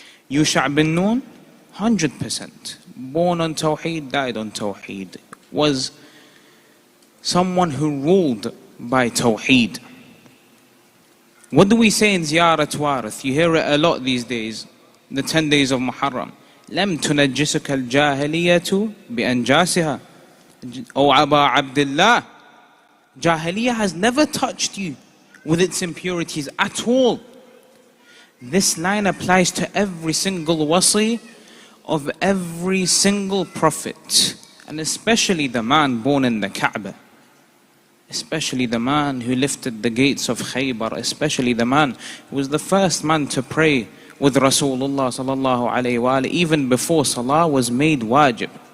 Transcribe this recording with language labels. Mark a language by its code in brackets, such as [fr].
[en] Yusha Bin Nun, 100%. Born on Tawheed, died on Tawheed. Was someone who ruled by Tawheed. What do we say in Ziyarat Warith? You hear it a lot these days, the 10 days of Muharram. [ar] لم تنجسك الجاهلية بأنجاسها أو أبا عبد الله. [en] Jahiliyyah has never touched you with its impurities at all. This line applies to every single wasi of every single prophet, and especially the man born in the Kaaba, especially the man who lifted the gates of Khaybar, especially the man who was the first man to pray with Rasulullah sallallahu alayhi wa alihi, even before Salah was made wajib.